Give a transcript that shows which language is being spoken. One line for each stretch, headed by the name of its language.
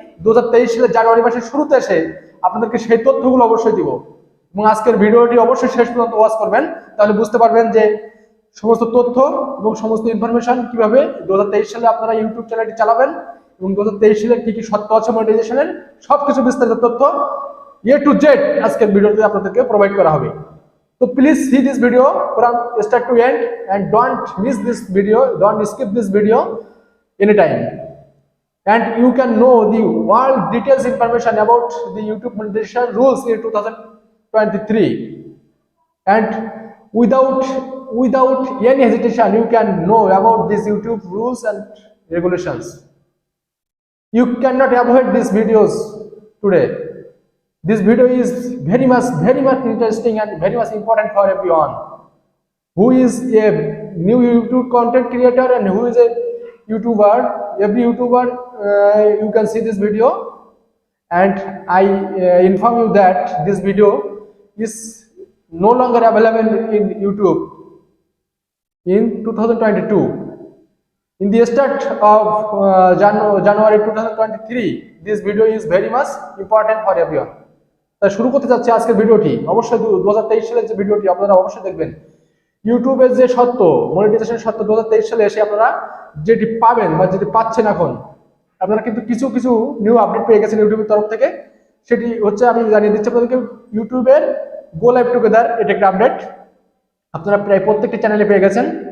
Bangla: 2023 সালে জানুয়ারি মাসের শুরুতে এসে আপনাদেরকে সেই তথ্যগুলো অবশ্যই দিব এবং আজকের ভিডিওটি অবশ্যই শেষ পর্যন্ত ওয়াচ করবেন, তাহলে বুঝতে পারবেন যে সমস্ত তথ্য এবং সমস্ত ইনফরমেশন কিভাবে 2023 সালে আপনারা ইউটিউব চ্যানেলটি চালাবেন এবং 2023 সালে কি কি শর্ত আছে মনিটাইজেশনের সবকিছু বিস্তারিত তথ্য এ টু জেড আজকের ভিডিওতে আপনাদেরকে প্রোভাইড করা হবে।
English: তো please see this video from start to end and don't miss this video, don't skip this video anytime, and you can know the all details information about the YouTube monetization rules in 2023, and without any hesitation you can know about these YouTube rules and regulations. You cannot avoid these videos today. This video is very much interesting and very much important for everyone who is a new YouTube content creator and who is a YouTuber. Every YouTuber you can see this video, and I inform you that this video is no longer available in YouTube in 2022. In the start of January 2023, this video is very much important for everyone.
Bangla: তাই শুরু করতে যাচ্ছি আজকের ভিডিওটি। অবশ্যই 2023 সালের যে ভিডিওটি আপনারা অবশ্যই দেখবেন। ইউটিউবের যে সত্য মনিটাইজেশন সত্য 2023 সালে এসে আপনারা যেটি পাবেন বা যেটি পাচ্ছেন এখন, আপনারা কিন্তু কিছু নিউ আপডেট পেয়ে গেছেন ইউটিউবের তরফ থেকে। সেটি হচ্ছে, আমি জানিয়ে দিচ্ছি আপনাদেরকে, ইউটিউবের গো লাইভ টুগেদার, এটা একটা আপডেট আপনারা প্রায় প্রত্যেকটি চ্যানেলে পেয়ে গেছেন।